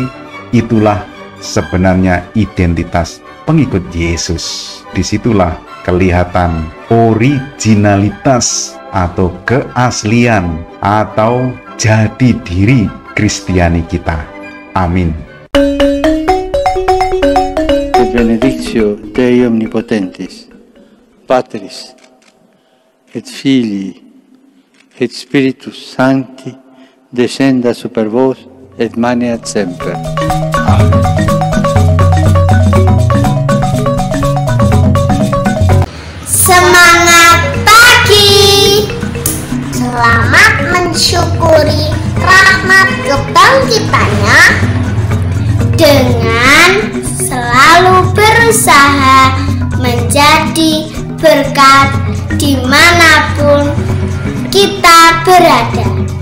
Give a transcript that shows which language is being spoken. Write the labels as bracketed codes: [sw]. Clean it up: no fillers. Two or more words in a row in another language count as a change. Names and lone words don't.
[id] Itulah sebenarnya identitas pengikut Yesus. Disitulah kelihatan originalitas atau keaslian atau jati diri Kristiani kita. Amin. [la] Et benedictio Dei omnipotentis, Patris et Filii et Spiritus Sancti descenda super vos et maneat semper. Amen. [id] Semangat pagi. Selamat mensyukuri rahmat kebangkitannya dengan selalu berusaha menjadi berkat dimanapun kita berada.